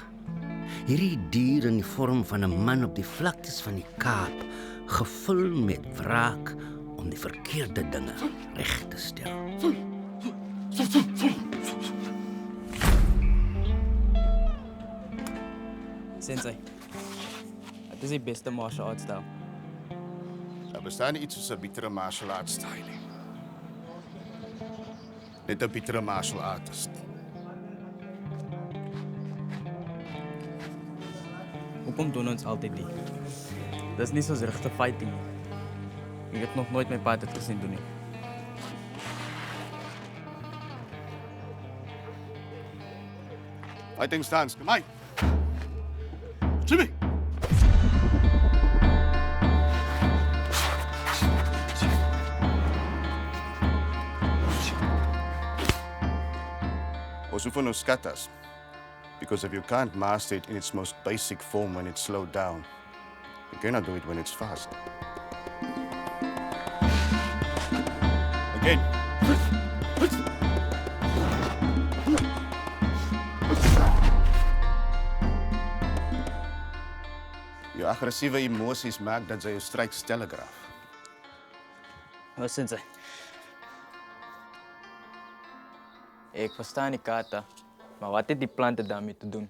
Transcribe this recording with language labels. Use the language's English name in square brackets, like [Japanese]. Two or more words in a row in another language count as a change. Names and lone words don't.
[Afrikaans] Hierdie dier in die vorm van 'n man op die vlaktes van die Kaap, gevul met wraak om die verkeerde dinge reg te stel. Sensei, het is die beste [English] martial arts style. [Afrikaans] Daar bestaan nie iets soos 'n betere [English] martial arts style [Afrikaans] nie. Net 'n betere [English] martial artist. [Afrikaans] Hoekom doen ons altyd die? Dis nie soos regte fighting nie. Ek het nog nooit my pa dit gesien doen nie. [English] Fighting stance, [Afrikaans] kom aan. Jimmy! Ons oefen ons katas. [English] Because if you can't master it in its most basic form when it's slowed down, you cannot do it when it's fast. Again. [Afrikaans] Jou aggressiewe emosies maak dat jy jou strykes telegraaf. Wat sensei? Ek verstaan die kata, maar wat het die plante daarmee te doen?